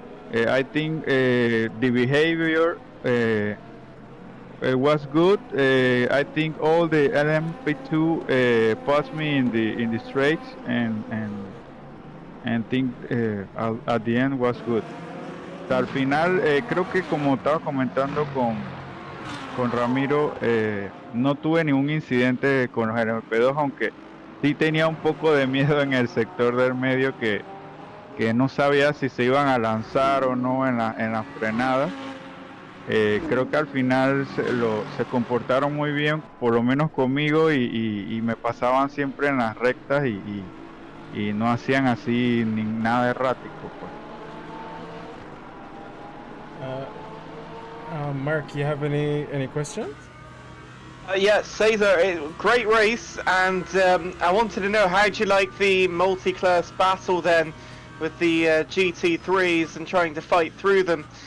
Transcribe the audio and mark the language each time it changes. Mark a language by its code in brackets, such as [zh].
[en] I think the behavior was good. I think all the LMP2 passed me in the straights, and think at the end was good. [es] Al final, creo que como estaba comentando con Ramiro, no tuve ningún incidente con los LMP2, aunque sí tenía un poco de miedo en el sector del medio que no sabía si se iban a lanzar o no en la frenada. Creo que al final se comportaron muy bien, por lo menos conmigo, y me pasaban siempre en las rectas y no hacían así ni nada errático, pues. [en] Mark, you have any questions? Yeah, Cesar, great race, and I wanted to know, how'd you like the multi-class battle then with the GT3s and trying to fight through them?